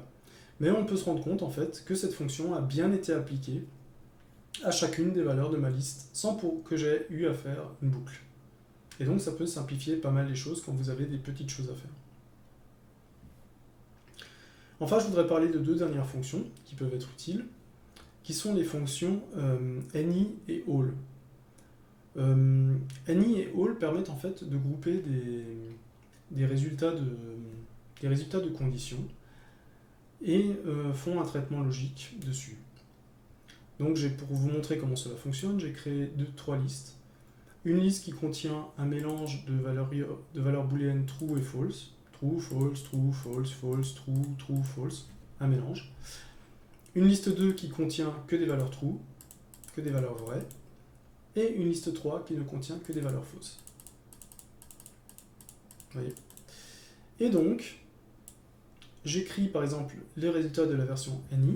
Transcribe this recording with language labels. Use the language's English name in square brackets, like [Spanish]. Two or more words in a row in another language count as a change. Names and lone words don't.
[French] Mais on peut se rendre compte en fait que cette fonction a bien été appliquée à chacune des valeurs de ma liste sans que j'aie eu à faire une boucle. Et donc ça peut simplifier pas mal les choses quand vous avez des petites choses à faire. Enfin, je voudrais parler de deux dernières fonctions qui peuvent être utiles, qui sont les fonctions any et all. Any et all permettent en fait de grouper des résultats de conditions et font un traitement logique dessus. Donc pour vous montrer comment cela fonctionne, j'ai créé trois listes. Une liste qui contient un mélange de valeurs booléennes true et false. True, false, true, false, false, true, true, false. Un mélange. Une liste 2 qui contient que des valeurs true, que des valeurs vraies. Et une liste 3 qui ne contient que des valeurs fausses. Vous voyez. Et donc, j'écris par exemple les résultats de la version any.